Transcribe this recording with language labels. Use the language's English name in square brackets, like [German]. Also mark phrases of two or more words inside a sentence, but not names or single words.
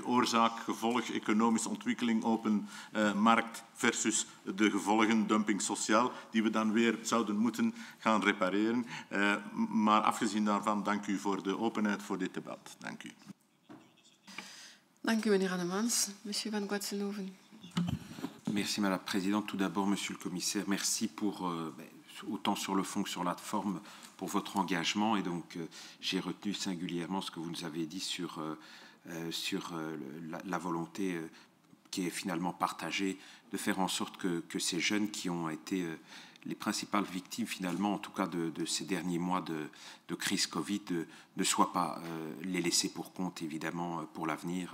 [Dutch] Oorzaak, gevolg, economische ontwikkeling, open markt versus de gevolgen, dumping sociaal, die we dan weer zouden moeten gaan repareren. Maar afgezien daarvan, dank u voor de openheid voor dit debat. Dank u. Dank u, meneer Annemans. [French] Monsieur Van Guatsenoven. Merci, Madame la Présidente. Tout d'abord, Monsieur le Commissaire, merci pour, autant sur le fond que sur la forme, pour votre engagement. Et donc, j'ai retenu singulièrement ce que vous nous avez dit sur la volonté qui est finalement partagée de faire en sorte que ces jeunes qui ont été les principales victimes, finalement, en tout cas de ces derniers mois de crise Covid, ne soient pas les laissés pour compte, évidemment, pour l'avenir.